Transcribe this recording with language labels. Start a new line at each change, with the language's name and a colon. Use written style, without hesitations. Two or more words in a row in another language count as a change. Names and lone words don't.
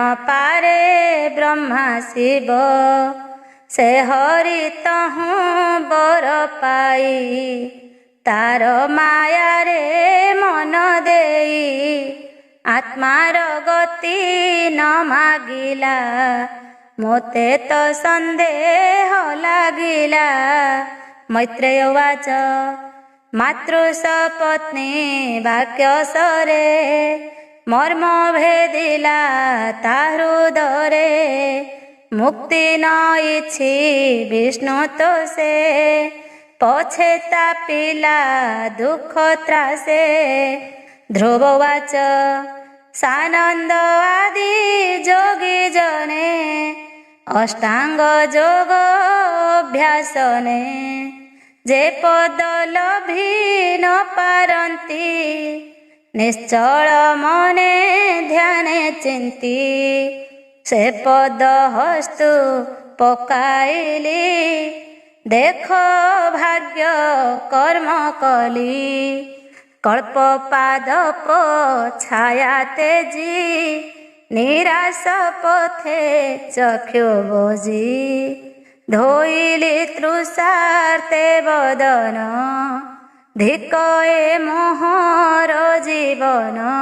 Odia: ପାରେ ବ୍ରହ୍ମା ଶିବ ସେ ହରି ତହୁ ବର ପାଇ ତାର ମାୟା ରେ ମନ ଦେଇ ଆତ୍ମାର ଗତି ନ ମାଗିଲା ମୋତେ ତୋ ସନ୍ଦେହ ଲାଗିଲା
Sanskrit: मैत्रेय उवाच
Odia: ମାତୃସପତ୍ନୀ ବାକ୍ୟ ସରେ ମର୍ମ ଭେଦିଲା ତା ହୃଦରେ ମୁକ୍ତି ନ ଇଛି ବିଷ୍ଣୁ ତୋ ସେ ପଛେ ତାପିଲା ଦୁଖ ତ୍ରାସେ
Sanskrit: ध्रुव उवाच
Odia: ସାନନ୍ଦ ଆଦି ଯୋଗୀ ଜନେ ଅଷ୍ଟାଙ୍ଗ ଯୋଗ ଅଭ୍ୟାସନେ ଯେ ପଦ ଲଭି ନ ପାରନ୍ତି ନିଶ୍ଚଳ ମନେ ଧ୍ୟାନେ ଚିନ୍ତି ସେ ପଦ ହସ୍ତୁ ପକାଇଲି ଦେଖ ଭାଗ୍ୟ କର୍ମ କଲି କଳ୍ପ ପାଦପ ଛାୟା ତେଜି ନିରାଶ ପଥେ ଚକ୍ଷୁ ବୋଜି ଧୋଇଲି ତୃଷାର୍ତ୍ତେ ବଦନ ଧିକ ଏ ମୋହର ଜୀବନ